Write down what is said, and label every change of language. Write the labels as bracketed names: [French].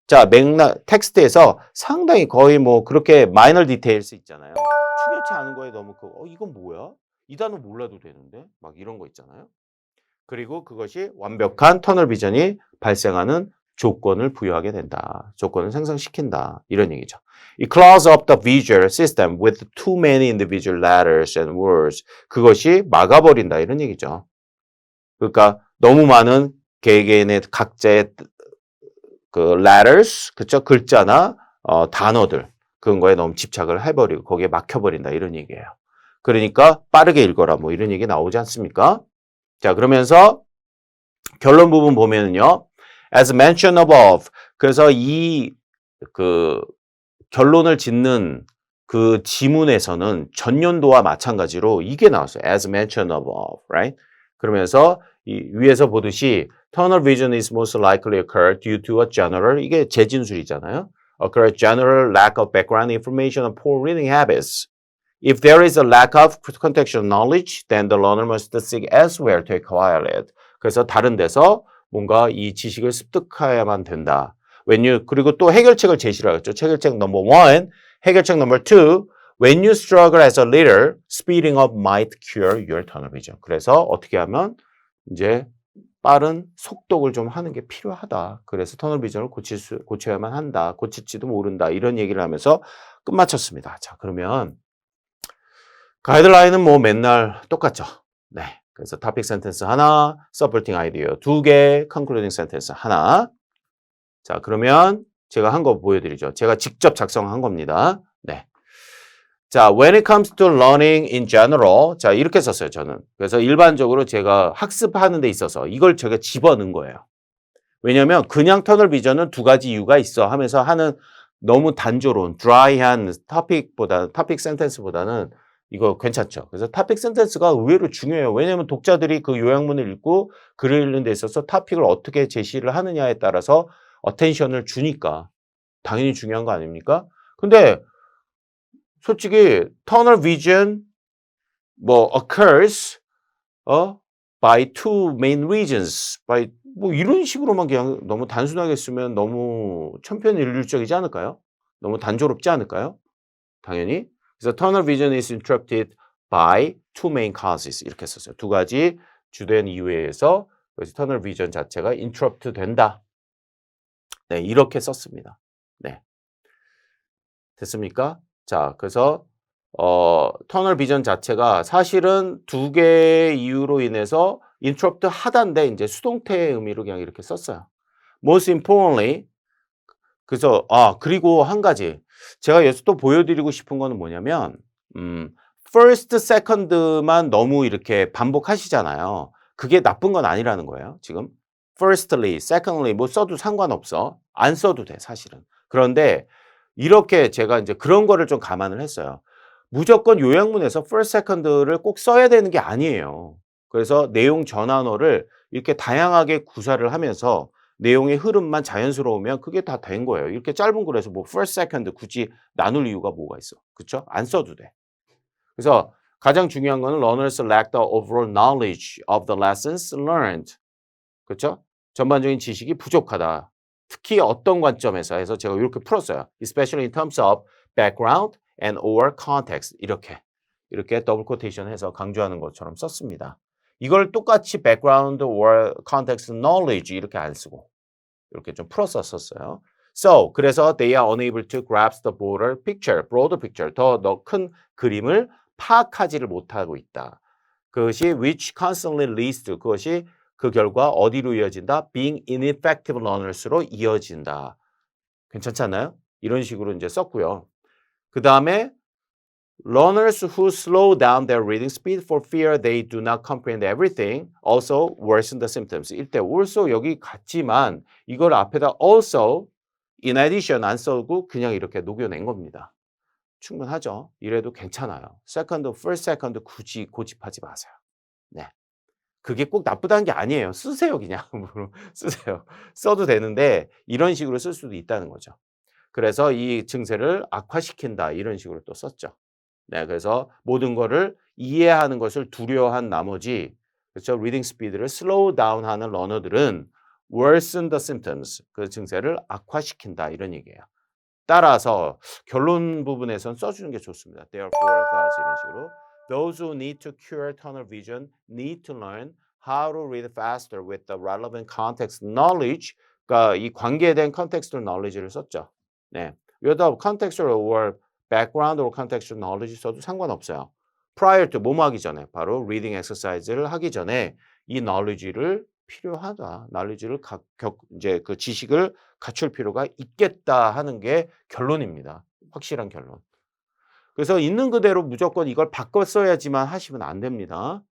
[Korean] 자, 맥락, 텍스트에서 상당히 거의 뭐 그렇게 [English] minor details [Korean] 있잖아요. 중요치 않은 거에 너무 이건 뭐야? 이 단어 몰라도 되는데? 막 이런 거 있잖아요. 그리고 그것이 완벽한 터널 비전이 발생하는 조건을 부여하게 된다. 조건을 생성시킨다. 이런 얘기죠. [English] It clogs up the visual system with too many individual letters and words. [Korean] 그것이 막아버린다. 이런 얘기죠. 그러니까 너무 많은 개개인의 각자의 그 letters, 그쵸? 글자나 단어들 그런 거에 너무 집착을 해버리고 거기에 막혀버린다. 이런 얘기예요. 그러니까 빠르게 읽어라. 뭐 이런 얘기 나오지 않습니까? 자, 그러면서 결론 부분 보면은요. [English] As mentioned above. [Korean] 그래서 이 결론을 짓는 그 지문에서는 전년도와 마찬가지로 이게 나왔어요. [English] As mentioned above, right? [Korean] 그러면서 이 위에서 보듯이 [English] tunnel vision is most likely occur due to a general [Korean] 이게 재진술이잖아요. [English] Occur general lack of background information and poor reading habits. If there is a lack of contextual knowledge, then the learner must seek elsewhere to acquire it. [Korean] 그래서 다른 데서 뭔가 이 지식을 습득해야만 된다. 그리고 또 해결책을 제시를 하겠죠. 해결책 넘버 1, 해결책 넘버 2, [English] when you struggle as a leader, speeding up might cure your tunnel vision. [Korean] 그래서 어떻게 하면 이제 빠른 속독을 좀 하는 게 필요하다. 그래서 터널 비전을 고쳐야만 한다. 고칠지도 모른다. 이런 얘기를 하면서 끝마쳤습니다. 자, 그러면 가이드라인은 뭐 맨날 똑같죠. 네. 그래서 topic sentence 하나, supporting idea 2개, concluding sentence 하나. 자, 그러면 제가 한 거 보여드리죠. 제가 직접 작성한 겁니다. 네. [English] 자, when it comes to learning in general. [Korean] 자, 이렇게 썼어요, 저는. 그래서 일반적으로 제가 학습하는 데 있어서 이걸 제가 집어넣은 거예요. 왜냐면 그냥 터널 비전은 두 가지 이유가 있어 하면서 하는 너무 단조로운, 드라이한 토픽 센텐스보다는 이거 괜찮죠. 그래서 토픽 센텐스가 의외로 중요해요. 왜냐하면 독자들이 그 요약문을 읽고 글을 읽는 데 있어서 토픽을 어떻게 제시를 하느냐에 따라서 어텐션을 주니까 당연히 중요한 거 아닙니까? 근데 솔직히 tunnel vision 뭐 [English] occurs by two main reasons by [Korean] 뭐 이런 식으로만 그냥 너무 단순하게 쓰면 너무 천편일률적이지 않을까요? 너무 단조롭지 않을까요? 당연히. [English] 그래서 tunnel vision is interrupted by two main causes [Korean] 이렇게 썼어요. 두 가지 주된 이유에 의해서 그래서 tunnel vision 자체가 interrupt 된다. 네, 이렇게 썼습니다. 네. 됐습니까? 자, 그래서 터널 비전 자체가 사실은 두 개의 이유로 인해서 interrupt 하다인데 이제 수동태의 의미로 그냥 이렇게 썼어요. [English] Most importantly, [Korean] 그래서 그리고 한 가지 제가 여기서 또 보여드리고 싶은 거는 뭐냐면 first, second만 너무 이렇게 반복하시잖아요. 그게 나쁜 건 아니라는 거예요. 지금 firstly, secondly 뭐 써도 상관없어. 안 써도 돼 사실은. 그런데 이렇게 제가 이제 그런 거를 좀 감안을 했어요. 무조건 요약문에서 first, second를 꼭 써야 되는 게 아니에요. 그래서 내용 전환어를 이렇게 다양하게 구사를 하면서 내용의 흐름만 자연스러우면 그게 다 된 거예요. 이렇게 짧은 글에서 뭐 first, second 굳이 나눌 이유가 뭐가 있어. 그렇죠? 안 써도 돼. 그래서 가장 중요한 거는 [English] learners lack the overall knowledge of the lessons learned. [Korean] 그렇죠? 전반적인 지식이 부족하다. 특히 어떤 관점에서 해서 제가 이렇게 풀었어요. [English] Especially in terms of background and or context. [Korean] 이렇게 더블 코테이션 해서 강조하는 것처럼 썼습니다. 이걸 똑같이 [English] background or context knowledge [Korean] 이렇게 안 쓰고 이렇게 좀 풀어서 썼어요. [English] So, 그래서 they are unable to grasp the broader picture, [Korean] 더 큰 그림을 파악하지를 못하고 있다. 그것이 [English] which constantly leads to, [Korean] 그것이 그 결과 어디로 이어진다? [English] being ineffective learners [Korean] 로 이어진다. 괜찮지 않나요? 이런 식으로 이제 썼고요. 그 다음에 [English] learners who slow down their reading speed for fear they do not comprehend everything also worsen the symptoms. [Korean] 이때 also 여기 같지만 이걸 앞에다 also in addition 안 써고 그냥 이렇게 녹여낸 겁니다. 충분하죠? 이래도 괜찮아요. second, first, second 굳이 고집하지 마세요. 네. 그게 꼭 나쁘다는 게 아니에요. 쓰세요 그냥. 쓰세요. 써도 되는데 이런 식으로 쓸 수도 있다는 거죠. 그래서 이 증세를 악화시킨다 이런 식으로 또 썼죠. 네, 그래서 모든 거를 이해하는 것을 두려워한 나머지 그렇죠? 리딩 스피드를 슬로우 다운하는 러너들은 [English] worsen the symptoms [Korean] 그 증세를 악화시킨다 이런 얘기예요. 따라서 결론 부분에선 써주는 게 좋습니다. [English] Therefore, thus [Korean] 이런 식으로 [English] those who need to cure tunnel vision need to learn how to read faster with the relevant context knowledge. [Korean] 그러니까 이 관계된 contextual knowledge를 썼죠. 네, 여기다 [English] contextual or background or contextual knowledge [Korean] 써도 상관없어요. prior to 뭐뭐 하기 전에 바로 reading exercise를 하기 전에 이 knowledge를 필요하다. knowledge를 이제 그 지식을 갖출 필요가 있겠다 하는 게 결론입니다. 확실한 결론. 그래서 있는 그대로 무조건 이걸 바꿔 써야지만 하시면 안 됩니다.